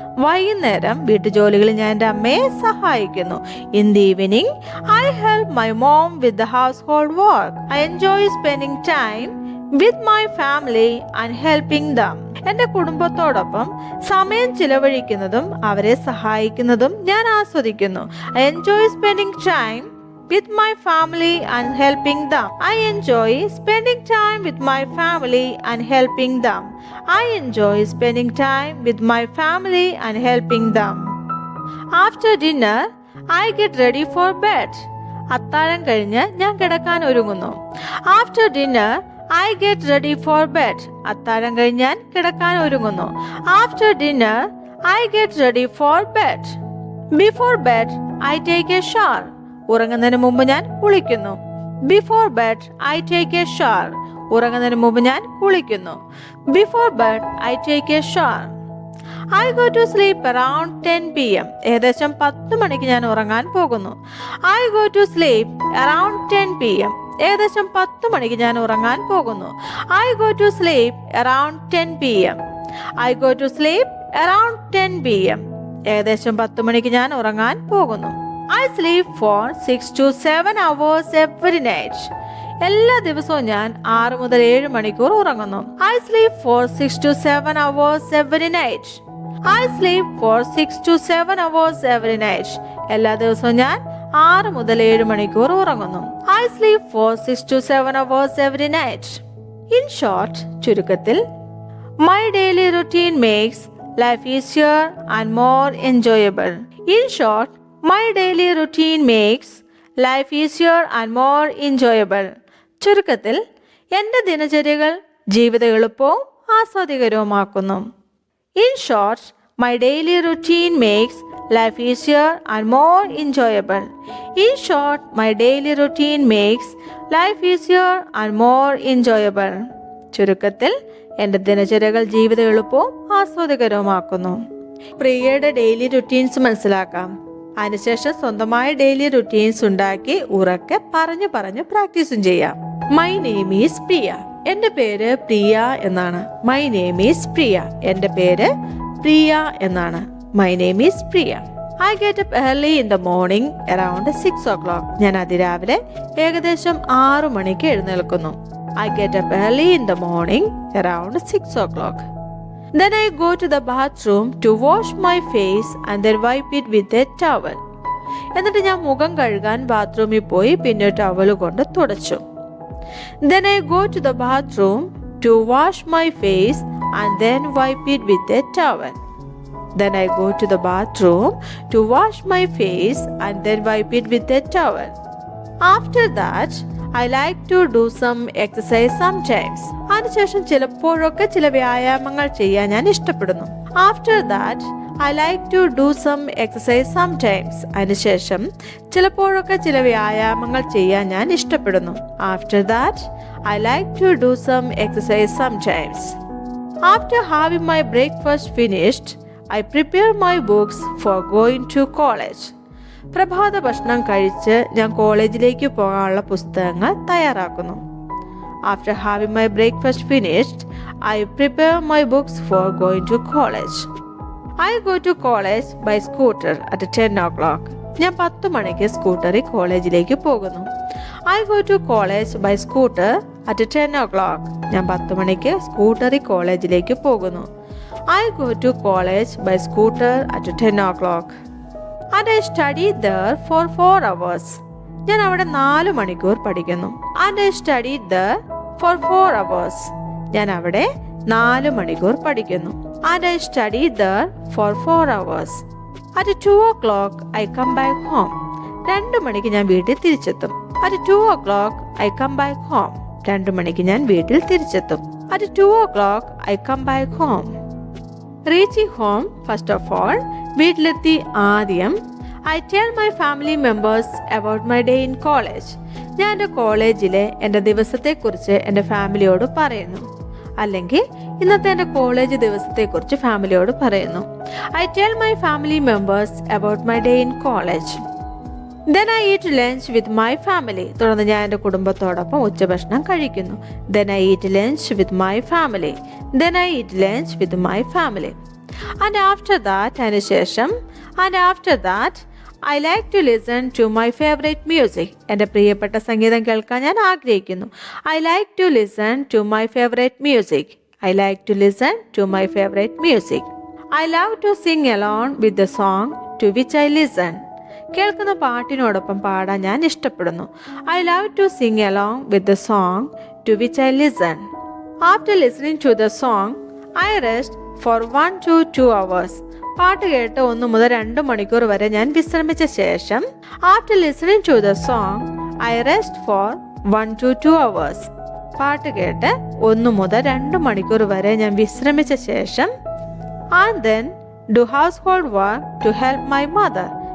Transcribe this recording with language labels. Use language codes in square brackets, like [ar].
[ml] വൈകുന്നേരം വീട്ടുജോലികളിൽ ഞാൻ എൻ്റെ അമ്മയെ സഹായിക്കുന്നു. [en] In the evening, I help my mom with the household work. I enjoy spending time with my family and helping them. [ml] എൻ്റെ കുടുംബത്തോടൊപ്പം സമയം ചിലവഴിക്കുന്നതും അവരെ സഹായിക്കുന്നതും ഞാൻ ആസ്വദിക്കുന്നു. [en] I enjoy spending time with my family and helping them. I enjoy spending time with my family and helping them. I enjoy spending time with my family and helping them. After dinner, I get ready for bed. [ml] അത്താഴം കഴിഞ്ഞ് ഞാൻ കിടക്കാൻ ഒരുങ്ങുന്നു. [en] After dinner, I get ready for bed. [ml] അത്താഴം കഴിഞ്ഞ് ഞാൻ കിടക്കാൻ ഒരുങ്ങുന്നു. [en] After dinner, I get ready for bed. Before bed, I take a shower. [ml] ഉറങ്ങുന്നതിന് മുമ്പ് ഞാൻ കുളിക്കുന്നു. [en] Before bed, I take a shower. [ml] ഉറങ്ങുന്നതിന് മുമ്പ് ഞാൻ കുളിക്കുന്നു. [en] Before bed, I take a shower. I go to sleep around 10 p.m. [ml] ഏകദേശം 10 മണിക്ക് ഞാൻ ഉറങ്ങാൻ പോകുന്നു. [en] I go to sleep around 10 p.m. [ml] ഏകദേശം 10 മണിക്ക് ഞാൻ ഉറങ്ങാൻ പോകുന്നു. [en] I go to sleep around 10 p.m. I go to sleep around 10 p.m. [ml] ഏകദേശം 10 മണിക്ക് ഞാൻ ഉറങ്ങാൻ പോകുന്നു. [en] I sleep for 6 to 7 hours every night. [ml] എല്ലാ ദിവസവും ഞാൻ 6 മുതൽ 7 മണിക്കൂർ ഉറങ്ങുന്നു. [en] I sleep for 6 to 7 hours every night. I sleep for 6 to 7 hours every night. [ml] എല്ലാ ദിവസവും ഞാൻ 6 മുതൽ 7 മണിക്കൂർ ഉറങ്ങുന്നു. [en] I sleep for 6 to 7 hours every night. In short, [ml] ചുരുക്കത്തിൽ, [en] my daily routine makes life easier and more enjoyable. In short, my daily routine makes life easier and more enjoyable. [ml] ചുരുക്കത്തിൽ, എൻ്റെ ദിനചര്യകൾ ജീവിതം എളുപ്പവും ആസ്വാദികരവുമാക്കുന്നു. [en] In short, my daily routine makes life easier and more enjoyable. In short, my daily routine makes life easier and more enjoyable. [ml] ചുരുക്കത്തിൽ, എൻ്റെ ദിനചര്യകൾ ജീവിതം എളുപ്പവും ആസ്വാദികരവുമാക്കുന്നു. പ്രിയയുടെ daily routines മനസ്സിലാക്കാം. അതിനുശേഷം സ്വന്തമായ ഡെയിലി റുട്ടീൻസ് ഉണ്ടാക്കി ഉറക്കെ പറഞ്ഞു പ്രാക്ടീസും ചെയ്യാം. [en] My name is Priya. [ml] എൻ്റെ പേര് പ്രിയ എന്നാണ്. [en] My name is Priya. [ml] എൻ്റെ പേര് പ്രിയ എന്നാണ്. [en] My name is Priya. I get up early in the morning around 6 o'clock. [ml] ഞാൻ അതിരാവിലെ ഏകദേശം 6 മണിക്ക് എഴുന്നേൽക്കുന്നു. [en] I get up early in the morning around 6 o'clock. Then I go to the bathroom to wash my face and then wipe it with a towel. [ml] എന്നിട്ട് ഞാൻ മുഖം കഴുകാൻ ബാത്റൂമിൽ പോയി പിന്നെ ടവൽ കൊണ്ട് തുടച്ചു. [en] Then I go to the bathroom to wash my face and then wipe it with a towel. Then I go to the bathroom to wash my face and then wipe it with a towel. After that, I like to do some exercise sometimes. [ml] അതിനുശേഷം ചിലപ്പോഴൊക്കെ ചില വ്യായാമങ്ങൾ ചെയ്യാൻ ഞാൻ ഇഷ്ടപ്പെടുന്നു. [en] After that, I like to do some exercise sometimes. [ml] അതിനുശേഷം ചിലപ്പോഴൊക്കെ ചില വ്യായാമങ്ങൾ ചെയ്യാൻ ഞാൻ ഇഷ്ടപ്പെടുന്നു. [en] After that, I like to do some exercise sometimes. After having my breakfast finished, I prepare my books for going to college. [ml] പ്രഭാത ഭക്ഷണം കഴിച്ച് ഞാൻ കോളേജിലേക്ക് പോകാനുള്ള പുസ്തകങ്ങൾ തയ്യാറാക്കുന്നു. [en] After having my breakfast finished, I prepare my books for going to college. I go to college by scooter at 10 o'clock. [ml] ഞാൻ 10 മണിക്ക് സ്കൂട്ടറിൽ കോളേജിലേക്ക് പോകുന്നു. [en] I go to college by scooter at 10 o'clock. [ml] ഞാൻ 10 മണിക്ക് സ്കൂട്ടറിൽ കോളേജിലേക്ക് പോകുന്നു. [en] I go to college by scooter at 10 o'clock. And I study there for 4 hours. [ml] ഞാൻ അവിടെ 4 മണിക്കൂർ പഠിക്കുന്നു. [en] And I study there for 4 hours. [ml] ഞാൻ അവിടെ 4 മണിക്കൂർ പഠിക്കുന്നു. [en] And I study there for 4 hours. At 2 o'clock, I come back home. [ml] 2 മണിക്ക് ഞാൻ വീട്ടിൽ തിരിച്ചെത്തും. [en] At 2 o'clock, I come back home. [ml] 2 മണിക്ക് ഞാൻ വീട്ടിൽ തിരിച്ചെത്തും. [en] At 2 o'clock, I come back home. Reaching home, first of all, [ml] വീട്ടിലെത്തി ആദ്യം [en] I tell my family members about my day in college. [ml] ഞാൻ എൻ്റെ കോളേജിലെ എൻ്റെ ദിവസത്തെക്കുറിച്ച് എൻ്റെ ഫാമിലിയോട് പറയുന്നു. അല്ലെങ്കിൽ ഇന്നത്തെ എൻ്റെ കോളേജ് ദിവസത്തെക്കുറിച്ച് ഫാമിലിയോട് പറയുന്നു. [en] I tell my family members about my day in college. Then I eat lunch with my family. [ml] തുടർന്ന് ഞാൻ എൻ്റെ കുടുംബത്തോടൊപ്പം ഉച്ചഭക്ഷണം കഴിക്കുന്നു. [en] Then I eat lunch with my family. Then I eat lunch with my family. And after that, [ml] അതിനുശേഷം [en] and after that, I like to listen to my favorite music. [ml] എൻ്റെ പ്രിയപ്പെട്ട സംഗീതം കേൾക്കാൻ ഞാൻ ആഗ്രഹിക്കുന്നു. [en] I like to listen to my favorite music. I like to listen to my favorite music. I love to sing along with the song to which I listen. [ml] കേൾക്കുന്ന പാട്ടിനോടൊപ്പം പാടാൻ ഞാൻ ഇഷ്ടപ്പെടുന്നു. [en] I love to sing along with the song to which I listen. After listening to the song, I rest for 1 to 2 hours. [ml] പാട്ട് കേട്ട് 1 മുതൽ 2 മണിക്കൂർ വരെ ഞാൻ വിശ്രമിച്ച ശേഷം [en] After listening to the song I rest for 1 to 2 hours. [ml] പാട്ട് കേട്ട് 1 മുതൽ 2 മണിക്കൂർ വരെ ഞാൻ വിശ്രമിച്ച ശേഷം [en] And then do household work to help my mother.